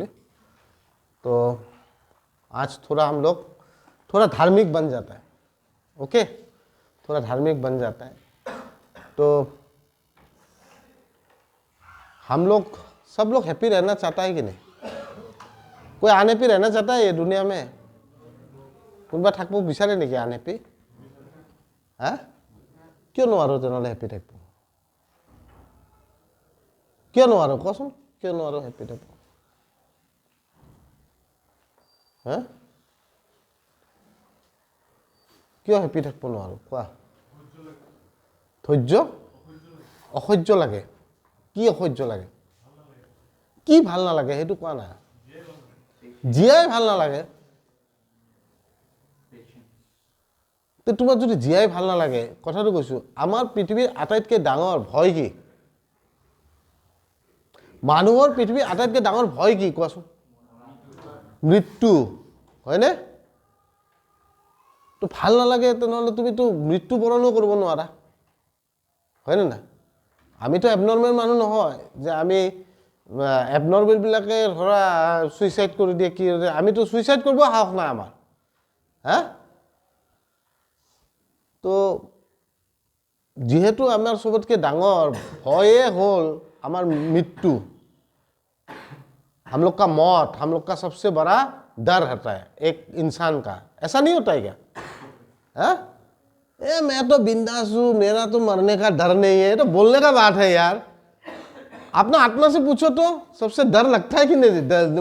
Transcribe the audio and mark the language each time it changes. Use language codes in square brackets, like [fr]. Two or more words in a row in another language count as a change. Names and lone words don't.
[hi] तो आज थोड़ा हम लोग थोड़ा धार्मिक बन जाता है। ओके, थोड़ा धार्मिक बन जाता है। तो हम लोग सब लोग हैप्पी रहना चाहता है कि नहीं? कोई अनहैप्पी रहना चाहता है ये दुनिया में? [as] কোনোবা থাকব বিচাৰে নেকি আনহেপি? হা, কিয় নোৱাৰো তেনেহ'লে হেপি থাকিব? কিয় নোৱাৰো কচোন, কিয় নোৱাৰো হেপি থাকিব? হা, কিয় হেপি থাকিব নোৱাৰো কোৱা? ধৈৰ্য অসহ্য লাগে। কি অসহ্য লাগে? কি ভাল নালাগে সেইটো কোৱা না। জীয়াই ভাল নালাগে, তোমার যদি জীয়াই ভাল নালাগে, কথাটো কৈছো, আমার পৃথিবীর আটাইতকৈ ডাঙৰ ভয় কি? মানুহৰ পৃথিবীৰ আটাইতকৈ ডাঙৰ ভয় কি কোৱাচোন? মৃত্যু, হয়নে? তো ভাল নালাগে তেনেহ'লে তুমিতো মৃত্যুবৰণো কৰিব নোৱাৰা, হয়নে না? আমিতো এবনৰ্মেল মানুহ নহয় যে আমি এবনৰ্মেলবিলাকে ধৰা সুইচাইড কৰি দিয়ে। কি আমিতো সুইচাইড কৰিব সাহস নাই আমাৰ। হা, তো যেহেতু আমাৰ সবতকৈ ডাঙৰ ভয়ে হ'ল আমাৰ মৃত্যু। [hi] हम लोग का मौत, हम लोग का सबसे बड़ा डर होता है एक इंसान का। ऐसा नहीं होता है क्या? है? मैं तो बिंदास हूं, मेरा तो मरने का डर नहीं है। तो बोलने का बात है यार। अपना आत्मा से पूछो तो सबसे डर लगता है कि नहीं?